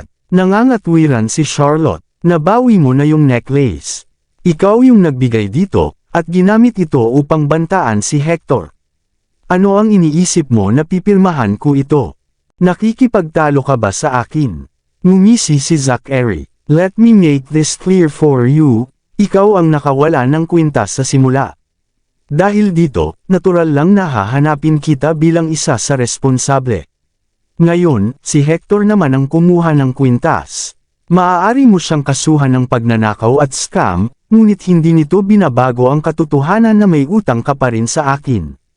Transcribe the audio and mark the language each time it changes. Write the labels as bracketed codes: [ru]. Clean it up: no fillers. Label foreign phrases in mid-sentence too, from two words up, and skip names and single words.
[tl] Nangangatwiran si Charlotte. Nabawi mo na yung necklace. Ikaw yung nagbigay dito, at ginamit ito upang bantaan si Hector. Ano ang iniisip mo na pipirmahan ko ito? Nakikipagtalo ka ba sa akin? Ngumisi si Zachary. [en] Let me make this clear for you, [tl] ikaw ang nakawala ng kwintas sa simula. Dahil dito, natural lang na hahanapin kita bilang isa sa responsable. Ngayon, si Hector naman ang kumuha ng kwintas. Maaari mo siyang kasuhan ng pagnanakaw at scam, ngunit hindi nito binabago ang katotohanan na may utang ka pa rin sa akin.